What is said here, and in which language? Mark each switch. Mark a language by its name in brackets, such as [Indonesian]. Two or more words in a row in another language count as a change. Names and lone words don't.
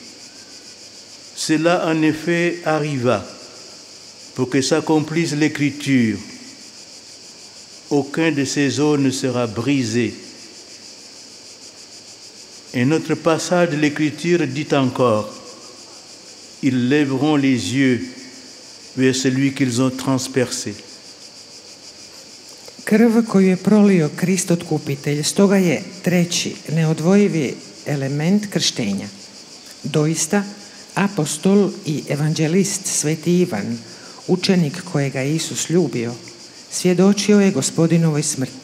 [French] Cela en effet arriva pour que s'accomplisse l'Écriture. Aucun de ces os ne sera brisé. Un autre passage de l'Écriture dit encore: ils lèveront les yeux vers celui qu'ils ont transpercé. [Croatian] Krv koju je prolio Krist otkupitelj, stoga je treći, neodvojivi element krštenja. Doista, apostol i evanđelist Sveti Ivan, učenik kojega je Isus ljubio, svjedočio je Gospodinovoj smrti.